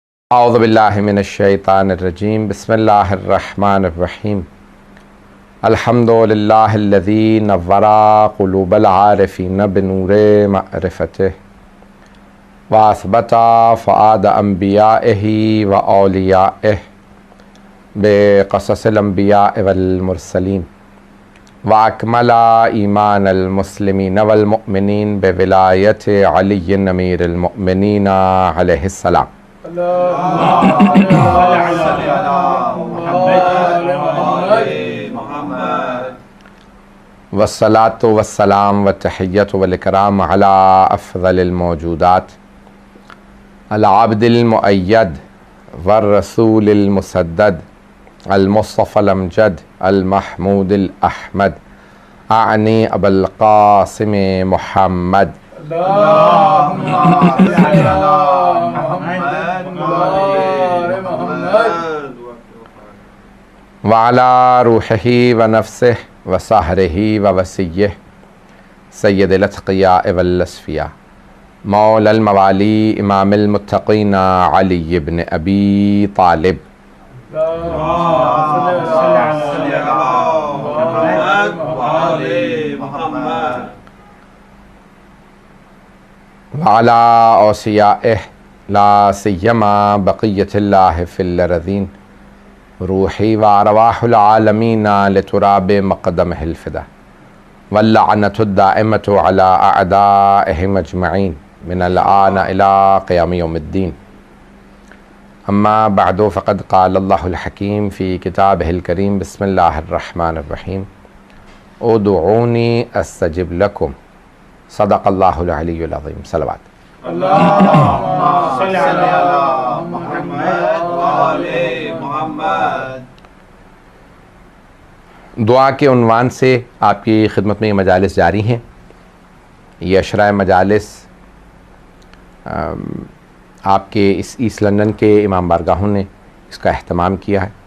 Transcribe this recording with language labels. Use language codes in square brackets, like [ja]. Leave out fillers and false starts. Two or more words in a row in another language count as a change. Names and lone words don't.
[ar] أعوذ بالله من الشيطان الرجيم بسم الله الرحمن الرحيم الحمد لله الذي نوّر قلوب العارفين بنور معرفته وأثبت فؤاد أنبيائه وأوليائه بقصص الأنبياء والمرسلين وأكمل إيمان المسلمين والمؤمنين بولاية عليٍّ أمير المؤمنين عليه السلام. والصلاة والسلام والتحية والإكرام على أفضل الموجودات العبد المؤيد والرسول المسدد المصطفى الأمجد المحمود الأحمد آني أبو القاسم محمد وعلى روحه ونفسه وصهره ووصيه سيد الأتقياء والأصفياء مولى الموالي إمام المتقين علي بن أبي طالب وعلى أوصيائه لا سيما بقية الله في الأرضين روحي وأرواح العالمين لتراب مقدمه الفداء واللعنة الدائمة على أعدائهم أجمعين من الآن إلى قيام يوم الدين. أما بعد فقد قال الله الحكيم في كتابه الكريم بسم الله الرحمن الرحيم ادعوني أستجب لكم صدق الله العلي العظيم. [ur] सलवात। دعا کے عنوان سے آپ کی خدمت میں یہ مجالس جاری ہیں. یہ عشرہ مجالس آپ کے اس ایسٹ لندن کے امام بارگاہوں نے اس کا اہتمام کیا ہے.